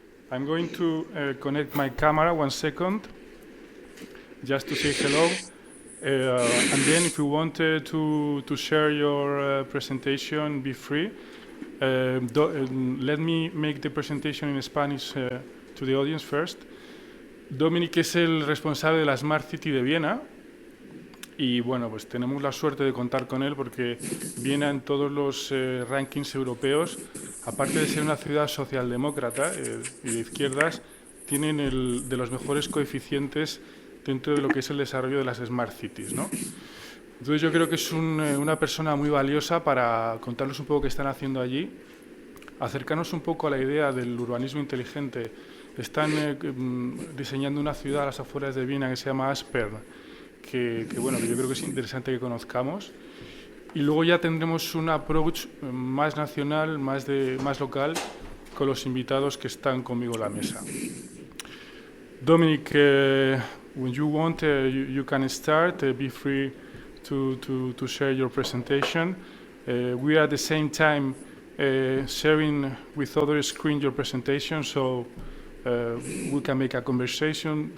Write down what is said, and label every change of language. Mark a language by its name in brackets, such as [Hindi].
[English] I'm going to connect my camera 1 second, just to say hello. And then if you want to share your presentation, be free. Let me make the presentation in Spanish to the audience first. [Spanish] Dominic es el responsable de la Smart City de Viena. Y bueno, pues tenemos la suerte de contar con él porque Viena en todos los rankings europeos, aparte de ser una ciudad socialdemócrata y de izquierdas, tienen de los mejores coeficientes dentro de lo que es el desarrollo de las Smart Cities, ¿no? Entonces yo creo que es una persona muy valiosa para contarnos un poco qué están haciendo allí, acercarnos un poco a la idea del urbanismo inteligente. Están diseñando una ciudad a las afueras de Viena que se llama Aspern, que bueno, yo creo que es interesante que conozcamos. Y luego ya tendremos un approach más nacional, más local, con los invitados que están conmigo en la mesa. [English] Dominic, when you want, you can start. Be free to share your presentation. We are at the same time sharing with other screen your presentation, so we can make a conversation.